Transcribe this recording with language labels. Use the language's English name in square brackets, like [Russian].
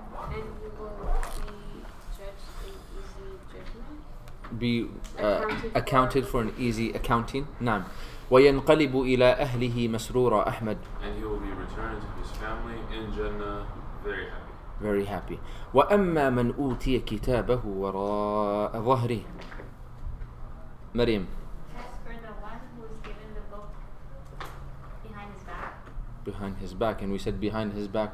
[English] And you will be judged in easy judgment. Be accounted for an easy accounting. [Arabic] نعم. وينقلب إلى أهله مسرورا. أحمد. [English] And he will be returned to his family in Jannah very happy. Very happy. [Arabic] وأما من أوتي كتابه وراء ظهره. مريم. [English] As for the one who is given the book behind his back. Behind his back. And we said behind his back.